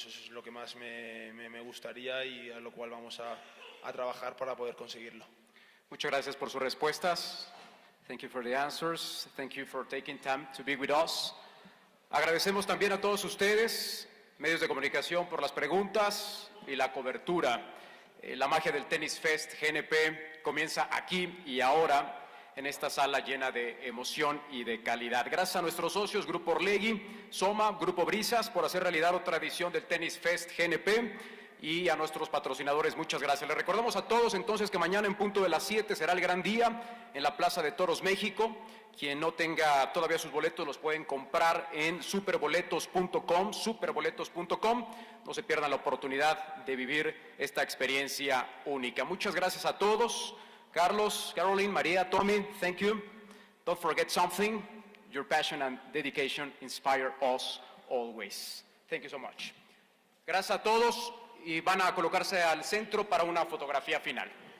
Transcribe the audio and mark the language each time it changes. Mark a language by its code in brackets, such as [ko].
[es] Eso es lo que más me gustaría, y a lo cual vamos a trabajar para poder conseguirlo. Muchas gracias por sus respuestas. [en] Thank you for the answers. Thank you for taking time to be with us. [es] Agradecemos también a todos ustedes, medios de comunicación, por las preguntas y la cobertura. La magia del Tennis Fest GNP comienza aquí y ahora, en esta sala llena de emoción y de calidad. Gracias a nuestros socios, Grupo Orlegui, Soma, Grupo Brisas, por hacer realidad otra edición del Tennis Fest GNP, y a nuestros patrocinadores, muchas gracias. Les recordamos a todos entonces que mañana en punto de las 7 será el gran día en la Plaza de Toros México. Quien no tenga todavía sus boletos los pueden comprar en superboletos.com, superboletos.com. No se pierdan la oportunidad de vivir esta experiencia única. Muchas gracias a todos. [en] Carlos, Caroline, Maria, Tommy, thank you. Don't forget something. Your passion and dedication inspire us always. Thank you so much. [es] Gracias a todos y van a colocarse al centro para una fotografía final.